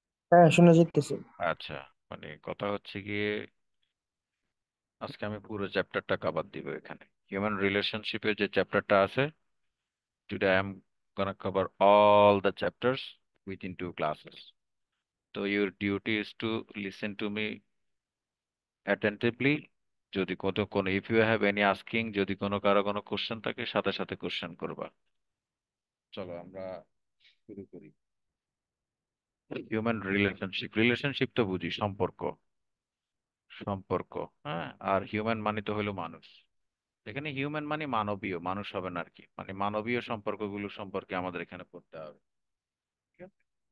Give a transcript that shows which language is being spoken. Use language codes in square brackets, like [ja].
[bn] হ্যাঁ, শোনা যাইতেছে। আচ্ছা, মানে কথা হচ্ছে গিয়ে আজকে আমি পুরো চ্যাপ্টারটা কভার দিব এখানে। হিউম্যান রিলেশনশিপের যে চ্যাপ্টারটা আছে, [en] Today I am gonna cover all the chapters within 2 classes. So your duty is to listen to me attentively. [bn] যদি কোনো [en] if you have any asking, [bn] যদি কারো কোনো কোশ্চেন থাকে, সাথে সাথে কোশ্চেন করবা। চলো আমরা শুরু করি। হিউম্যান রিলেশনশিপ, রিলেশনশিপ তো বুঝি সম্পর্ক, সম্পর্ক। হ্যাঁ, আর হিউম্যান মানে তো হলো মানুষ। এখানে হিউম্যান মানে মানবীয়, মানুষ হবে না আর কি, মানে মানবীয় সম্পর্কগুলো সম্পর্কে আমাদের এখানে পড়তে হবে। ঠিক আছে?